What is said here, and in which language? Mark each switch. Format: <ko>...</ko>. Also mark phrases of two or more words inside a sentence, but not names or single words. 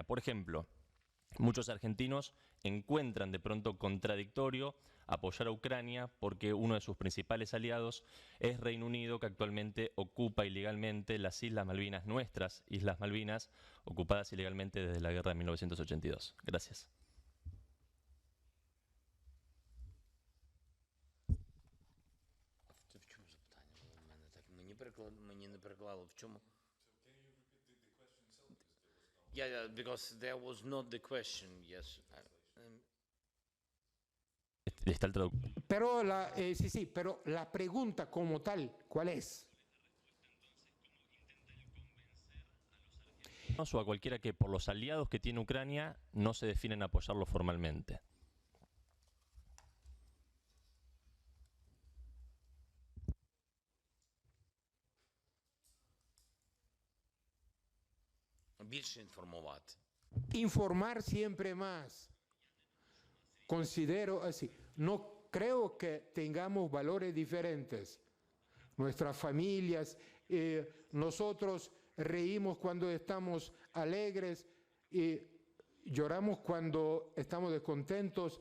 <es>Por ejemplo, muchos argentinos encuentran de pronto contradictorio apoyar a Ucrania porque uno de sus principales aliados es Reino Unido, que actualmente ocupa ilegalmente las Islas Malvinas, nuestras Islas Malvinas, ocupadas ilegalmente desde la guerra de 1982. Gracias.</es> <uk>Мені не переклало. В чому?</uk> <en>Yeah, because there was not the question, yes.</en> <es>Está el traductor. Pero pero la pregunta como tal, ¿cuál es? O a cualquiera que por los aliados que tiene Ucrania no se definen a apoyarlo formalmente.</es> <uk>Більше інформувати.</uk> <es>Informar siempre más. Considero así. No creo que tengamos valores diferentes. Nuestras familias, nosotros reímos cuando estamos alegres y lloramos cuando estamos descontentos.</es>